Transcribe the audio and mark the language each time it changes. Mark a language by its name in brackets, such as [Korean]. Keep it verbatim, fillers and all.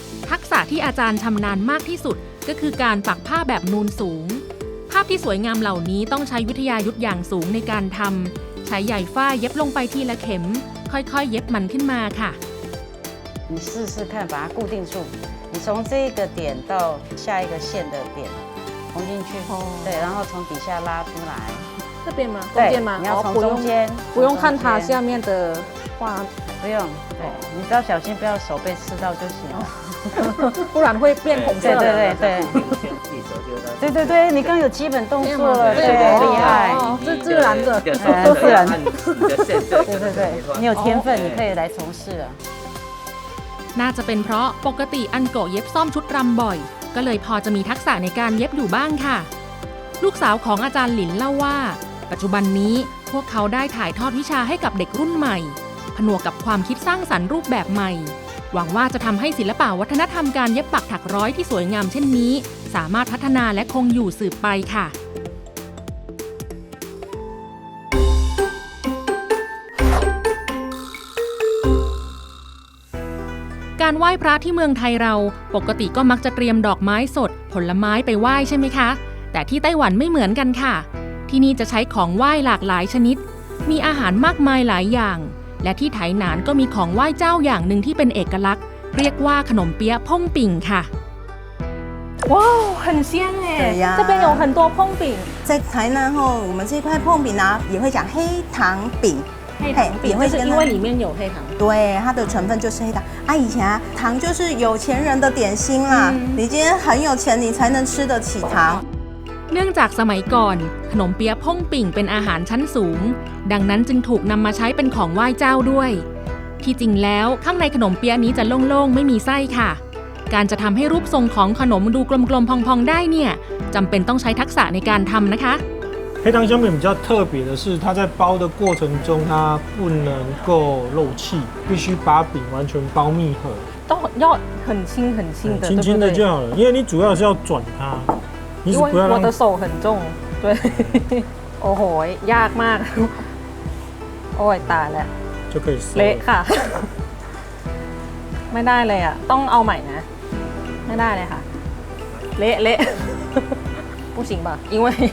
[Thai] ทักษะที่อาจารย์ชำนาญมากที่สุดก็คือการปักผ้าแบบนูนสูงภาพที่สวยงามเหล่านี้ต้องใช้วิทยายุทธอย่างสูงในการทำใช้ใหญ่ฝ้ายเย็บลงไปทีละเข็มค่อยๆเย็บมันขึ้นมาค่ะ [Chinese] 你试试看把它固定住你从这个点到下一个线的点缝进去对然后从底下拉出来这边吗中间吗你要从中间不用看它下面的画不用对你只要小心不要手被刺到就行了不然会变红色对对对对对对对，你刚有基本动作了，对，厉害，是自然的，自然，对对对，你有天分，你可以来从事了。 [Thai] น่าจะเป็นเพราะปกติอันโกะเย็บซ่อมชุดรำบ่อยก็เลยพอจะมีทักษะในการเย็บอยู่บ้างค่ะลูกสาวของอาจารย์หลินเล่าว่าปัจจุบันนี้พวกเขาได้ถ่ายทอดวิชาให้กับเด็กรุ่นใหม่ผนวกกับความคิดสร้างสรรค์รูปแบบใหม่หวังว่าจะทำให้ศิลปะวัฒนธรรมการเย็บปักถักร้อยที่สวยงามเช่นนี้สามารถพัฒนาและคงอยู่สืบไปค่ะ การไหว้พระที่เมืองไทยเราปกติก็มักจะเตรียมดอกไม้สดผลไม้ไปไหว้ใช่ไหมคะแต่ที่ไต้หวันไม่เหมือนกันค่ะที่นี่จะใช้ของไหว้หลากหลายชนิดมีอาหารมากมายหลายอย่างและที่ไถหนานก็มีของไหว้เจ้าอย่างหนึ่งที่เป็นเอกลักษณ์เรียกว่าขนมเปี๊ยะพ่งปิ่งค่ะ [Chinese] ว้าว很香耶这边有很多碰饼在台南吼我们这块碰饼呢也会讲黑糖饼黑糖饼就是因为里面有黑糖对它的成分就是黑糖啊以前啊糖就是有钱人的点心啦、嗯、你今天很有钱你才能吃得起糖 [Thai] เนื่องจากสมัยก่อนขนมเปี๊ยะพ่งปิ่งเป็นอาหารชั้นสูงดังนั้นจึงถูกนำมาใช้เป็นของไหว้เจ้าด้วยที่จริงแล้วข้างในขนมเปี๊ยะนี้จะโล่งๆไม่มีไส้ค่ะการจะทำให้รูปทรงของขนมดูกลมๆพองๆได้เนี่ยจำเป็นต้องใช้ทักษะในการทำนะคะ [Chinese] 黑糖香饼比较特别的是，它在包的过程中，它不能够漏气，必须把饼完全包密合，都要很轻很轻的，轻轻的就好了。因为你主要是要转它，因为我的手很重，对， [Thai] โอ้โหยากมากโอ้ยตายแล้ว [Chinese] 就可以 [Thai] เละค่ะไม่ได้เลยอ่ะต้องเอาใหม่นะไม่ได้เลยค่ะเละเละ [Chinese] 不行吧，因为